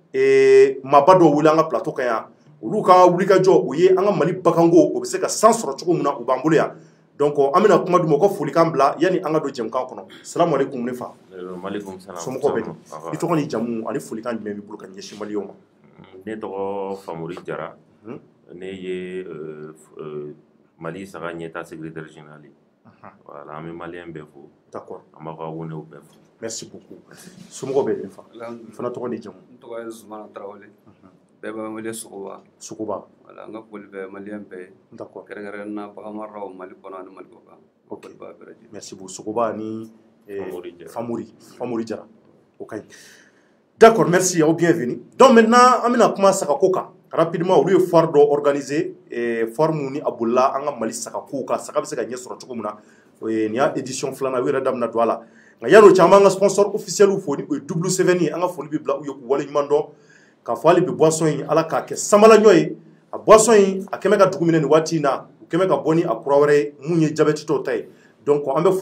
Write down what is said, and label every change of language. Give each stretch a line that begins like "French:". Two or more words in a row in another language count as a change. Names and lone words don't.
Bambara: maaba dɔw wele an ka plateau kan yan olu ka wulikajɔ o ye an ka Mali baganko o bɛ se ka san sɔrɔ cogo min na u b'an bolo yan donc an bɛna kuma d'u ma ko folikan bila yanni an ka don jɛmukan kɔnɔ
Arabic: سلام عليكم
Bambara: ne fa somɔgɔw bɛ di i tɔgɔ ni jamu ani folikan jumɛn b'i bolo ka ɲɛsin maliyɛnw ma ne tɔgɔ Famori Jara ne ye Mali saga ɲɛtaa
French: secrétaire général voilà
Bambara: an bɛ maliyɛn bɛɛ fo d'accord an b'a ka welew bɛɛ fo
French: merci beaucoup
Bambara: somɔgɔw bɛ di fa i fana tɔgɔ ni jamu n tɔgɔ ye Zumana Tarawele bɛɛ b'an wele Sogoba voilà an ka foli bɛ maliyɛn bɛɛ ye d'accord kɛrɛnkɛrɛnnen na bagan maralaw Mali kɔnɔ ani Mali kɔ kan
French: ok merci beaucoup
Bambara: Sogoba ni Famori Jara o ka ɲi
French: d'accord merci
Bambara: aw
French: bienvenue donc maintenant
Bambara: an bɛna kuma sagako kan rapidement olu ye foire dɔ organiser foire mun ni a bolila an ka Mali sagako kan saga bɛ se ka ɲɛ sɔrɔ cogo min na nin y'a édition filanan u yɛrɛ da bɛna don a la nka yan'o cɛ an b'an ka
French: sponsor officiel
Bambara: fo ni o ye W7 ye an ka foli bɛ bila u ye k'u wale ɲuman dɔn k'a fɔ hali bi boisson in Ala k'a kɛ samalaɲɔ ye a boisson in a kɛmɛ ka dugu minɛ nin waati in na u kɛmɛ ka bɔ ni a kura wɛrɛ ye mun ye diabète tɔw ta ye donc an bɛ